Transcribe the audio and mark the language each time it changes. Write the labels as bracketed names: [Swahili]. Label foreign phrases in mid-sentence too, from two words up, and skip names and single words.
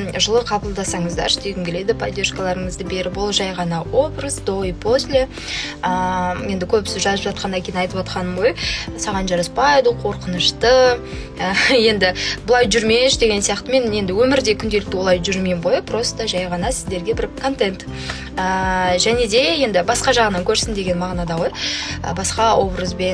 [Kazakh] жылы қабылдасаңыздаршы дегім келеді, поддержкаларыңызды беріп. Ол жай ғана образ [Russian] до и после. [Kazakh] Енді көбісі жазып жатқаннан кейін айтып жатқаным ғой, саған жараспайды, қорқынышты, енді бұлай жүрмеш деген сияқты. Мен енді өмірде күнделікті олай жүрмеймін ғой, просто жай ғана сіздерге бір контент. Және де енді басқа жағынан көрсін деген мағынада ғой, басқа образбен.